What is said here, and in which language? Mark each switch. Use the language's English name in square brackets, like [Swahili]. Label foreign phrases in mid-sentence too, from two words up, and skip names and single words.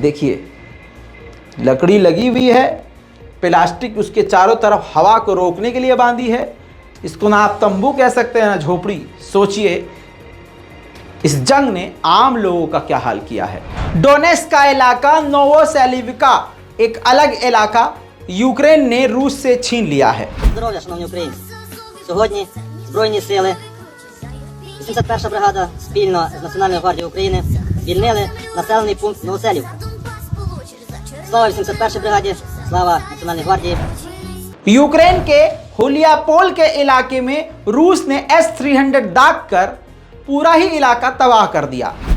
[Hindi] देखिए लकड़ी लगी हुई है, प्लास्टिक उसके चारों तरफ हवा को रोकने के लिए बांधी है। इसको ना आप तंबू कह सकते हैं ना झोपड़ी। सोचिए इस जंग ने आम लोगों का क्या हाल किया है। डोनेट्स्क का इलाका, नोवोसेलिविका एक अलग इलाका यूक्रेन ने रूस से छीन लिया है। [Ukrainian] Здоров'я, шановні українці. Сьогодні Збройні сили, 81-ша бригада спільно з Національною гвардією України звільнили населений пункт Новоселівка. Слава 81-й бригаді, слава Національній гвардії. [Hindi] यूक्रेन के हुलियापोल के इलाके में रूस ने S-300 दाग कर पूरा ही इलाका तबाह कर दिया।